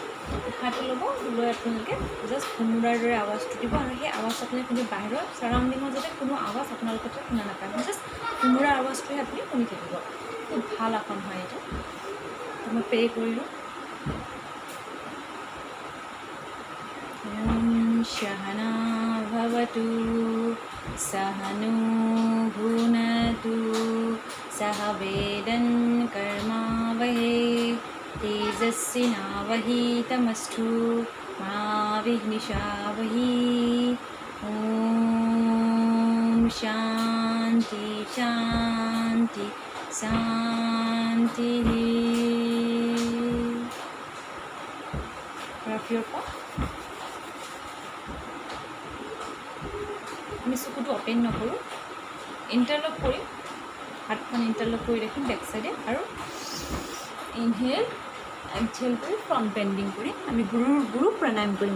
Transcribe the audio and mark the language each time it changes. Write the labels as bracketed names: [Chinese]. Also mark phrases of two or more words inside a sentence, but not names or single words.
[Assamese] উশাহটো ল'ব, লৈ আপোনালোকে জাষ্ট ভোমোৰাৰ দৰে আৱাজটো দিব, আৰু সেই আৱাজটো আপুনি শুনি বাহিৰৰ চাৰাউণ্ডিঙত যাতে কোনো আৱাজ আপোনালোকে শুনা নাপায়। জাষ্ট ভোমোৰাৰ আৱাজটোহে আপুনি শুনি থাকিব। খুব ভাল আসন হয় এইটো। মই প্ৰে কৰিলোঁ। [Sanskrit] सहना भवतु सहनो भुनक्तु सह वेदं कर्मावहै तेजस्विनावधीतमस्तु मा विद्विषावहै। ॐ शान्ति शान्ति शान्तिः। [Assamese] আমি চকুটো অপেন নকৰোঁ, ইণ্টাৰলক কৰিম, হাতখন ইণ্টাৰলক কৰি ৰাখিম [English] back side, [Assamese] আৰু [English] inhale exhale [Assamese] কৰি [English] front bending [Assamese] কৰি আমি গুৰু প্ৰাণায়াম কৰিম।